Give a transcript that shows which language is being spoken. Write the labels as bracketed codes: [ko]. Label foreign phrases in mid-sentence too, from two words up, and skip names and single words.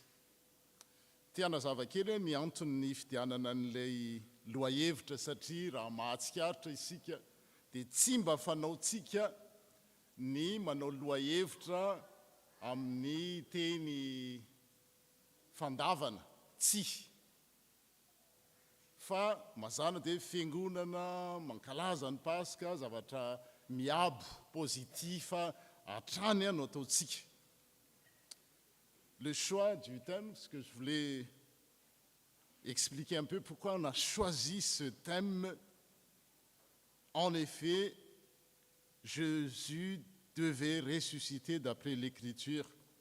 [mg] Tiana zavakely ny antony fidianana n'ilay lohahevitra, satria raha mahatsikaritra isika dia tsy mba fanaontsika ny manao lohahevitra amin'ny teny fandavana tsy fa mazana dia fiangonana mankalaza ny Pasika zavatra miabo positif hatrany no ataontsika. [fr] Le choix du thème, ce que je voulais expliquer un peu pourquoi on a choisi ce thème. En effet, Jésus devait ressusciter d'après l'Écriture.